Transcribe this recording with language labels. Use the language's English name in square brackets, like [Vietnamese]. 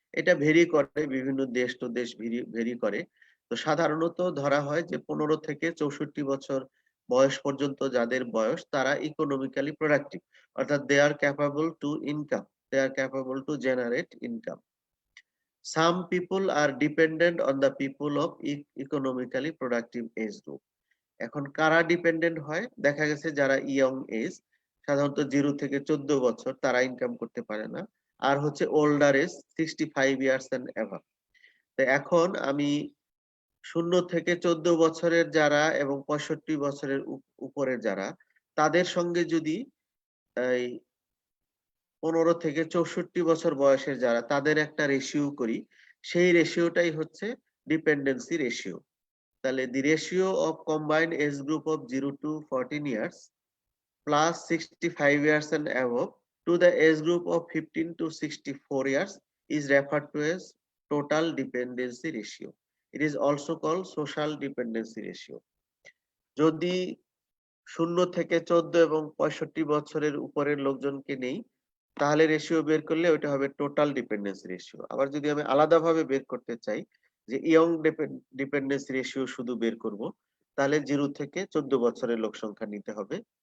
[Bangla] এটা ভেরি করে, বিভিন্ন দেশ তো দেশ ভেরি করে। তো সাধারণত ধরা হয় যে 15 থেকে 64 বছর বয়স পর্যন্ত যাদের বয়স, তারা ইকোনমিক্যালি প্রোডাক্টিভ, অর্থাৎ [English] They are capable to income, they are capable to generate income. Some people are dependent on the people of economically productive age group. [Bangla] এখন কারা ডিপেন্ডেন্ট হয়? দেখা গেছে যারা ইয়ং এজ, সাধারণত 0 থেকে 14 বছর, তারা ইনকাম করতে পারে না। আর হচ্ছে ওল্ডার এজ 65 ইয়ার্স এন্ড অ্যাভাব। তো এখন আমি 0 থেকে 14 বছরের যারা এবং 65 বছরের উপরের যারা, তাদের সঙ্গে যদি এই 15 থেকে 64 বছর বয়সের যারা, তাদের একটা রেশিও করি, সেই রেশিওটাই হচ্ছে ডিপেন্ডেন্সি রেশিও। [English] তাহলে the ratio of combined age group of 0 to 14 years plus 65 years and above to the age group of 15 to 64 years is referred to as total dependency ratio. It is also called social dependency ratio. [Bangla] যদি 0 থেকে 14 এবং 65 বছরের উপরের লোকজনকে নেই, তাহলে ratio বের করলে ওটা হবে টোটাল ডিপেন্ডেন্সি রেশিও। আবার যদি আমি আলাদাভাবে বের করতে চাই যে ইয়ং ডিপেন্ডেন্সি রেশিও শুধু বের করব, তাহলে 0 থেকে 14 বছরের লোক সংখ্যা নিতে হবে।